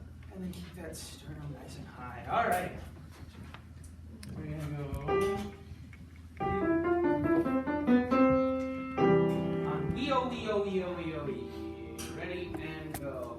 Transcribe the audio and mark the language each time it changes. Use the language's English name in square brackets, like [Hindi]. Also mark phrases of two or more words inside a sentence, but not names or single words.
[English] And then keep that sternum nice and high. All right. We're going to go on wee-o-wee-o-wee-o-wee-o-wee. Ready and go.